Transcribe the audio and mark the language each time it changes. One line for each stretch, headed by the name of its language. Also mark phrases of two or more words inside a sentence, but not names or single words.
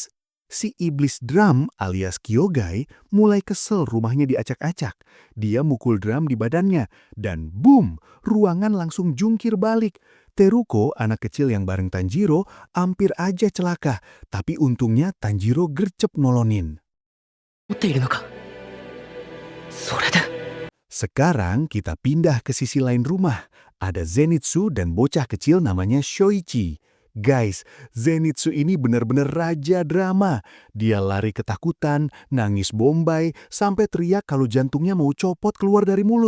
Indonesian: Si iblis drum alias Kyogai mulai kesel rumahnya diacak-acak. Dia mukul drum di badannya dan boom, ruangan langsung jungkir balik. Teruko, anak kecil yang bareng Tanjiro, hampir aja celaka. Tapi untungnya Tanjiro gercep nolonin.
Japanese: 持っているのか。それで。
Indonesian: Sekarang kita pindah ke sisi lain rumah. Ada Zenitsu dan bocah kecil namanya Shoichi. Guys, Zenitsu ini benar-benar raja drama. Dia lari ketakutan, nangis bombay, sampai teriak kalau jantungnya mau copot keluar dari mulut.